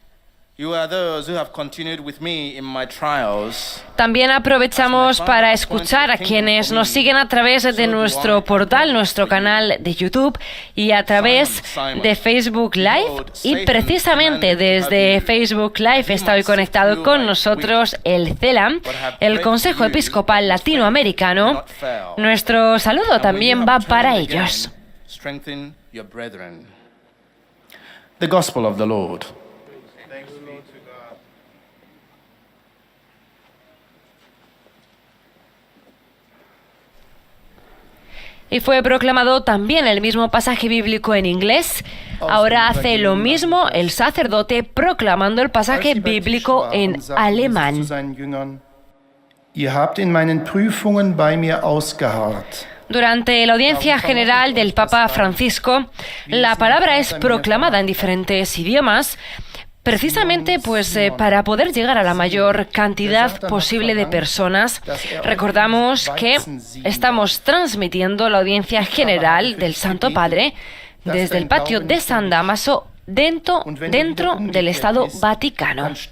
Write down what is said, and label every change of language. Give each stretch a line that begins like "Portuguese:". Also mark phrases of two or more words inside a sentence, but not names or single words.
Spanish: También aprovechamos para escuchar a quienes nos siguen a través de nuestro portal, nuestro canal de YouTube y a través de Facebook Live. Y precisamente desde Facebook Live está hoy conectado con nosotros el CELAM, el Consejo Episcopal Latinoamericano. Nuestro saludo también va para ellos.
English: The Gospel of the Lord.
Spanish: Y fue proclamado también el mismo pasaje bíblico en inglés. Ahora hace lo mismo el sacerdote proclamando el pasaje bíblico en alemán.
German: Ihr habt in meinen Prüfungen bei mir ausgeharrt.
Spanish: Durante la audiencia general del Papa Francisco, la palabra es proclamada en diferentes idiomas, precisamente para poder llegar a la mayor cantidad posible de personas. Recordamos que estamos transmitiendo la audiencia general del Santo Padre desde el patio de San Dámaso dentro del Estado Vaticano.